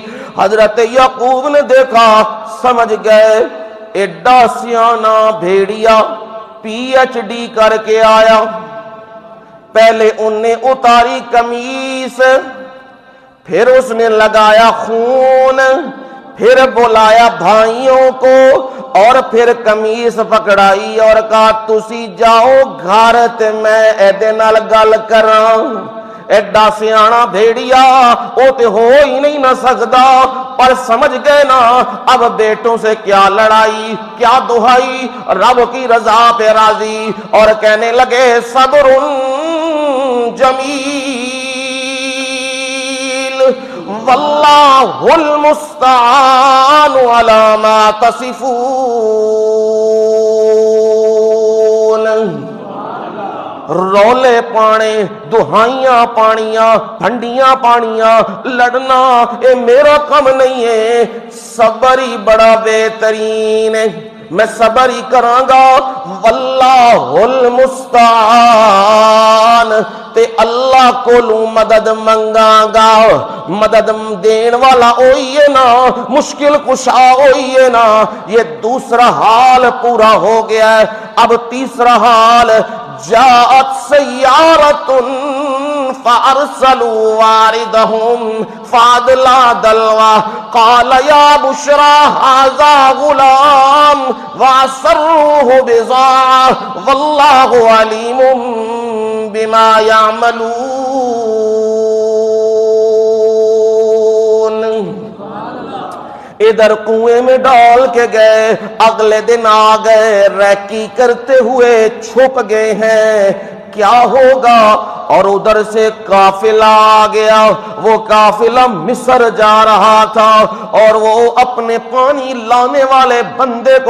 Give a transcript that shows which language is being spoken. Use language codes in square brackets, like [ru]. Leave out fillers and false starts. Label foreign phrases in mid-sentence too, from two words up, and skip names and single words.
[ur] حضرت یعقوب نے دیکھا، سمجھ گئے [pa] ایڈا سیانا بھیڑیا [ur] پی ایچ ڈی کر کے آیا، پہلے انہیں اتاری قمیص، پھر اس نے لگایا خون، پھر بلایا بھائیوں کو، اور پھر قمیص پکڑائی اور کہا [pa] تسی جاؤ گھر تے میں ایدے نال گل کراں۔ ایڈا سیانا بھیڑیا او تے ہو ہی نہیں نہ سکدا، پر سمجھ گئے نا [ur] اب بیٹوں سے کیا لڑائی کیا دہائی، رب کی رضا پہ راضی، اور کہنے لگے [ar] صبر جمیل واللہ المستعان علی ما تصفون۔ [pa] رولے پانے، دہائیاں پانیاں، بھنڈیاں پانیاں، لڑنا اے میرا کم نہیں ہے، صبر ہی بڑا بہترین ہے۔ میں صبر ہی کراں گا [ar] واللہ المستعان [pa] تے اللہ کولوں مدد منگاں گا مدد دین والا ہوئیے نا [ar] مشکل کشا ہوئیے نا [ur] یہ دوسرا حال پورا ہو گیا ہے اب تیسرا حال [ar] جاءت سیارۃ فارسلوا واردهم فادلا دلوا قال یا بشرا ھذا غلام واسروه بضاعة واللہ علیم بما [ur] یعملون ادھر کنویں میں ڈال کے گئے اگلے دن آ گئے ریکی کرتے ہوئے چھپ گئے ہیں کیا ہوگا اور ادھر سے قافلہ آ گیا وہ قافلہ مصر جا رہا تھا اور وہ اپنے پانی لانے والے بندے کو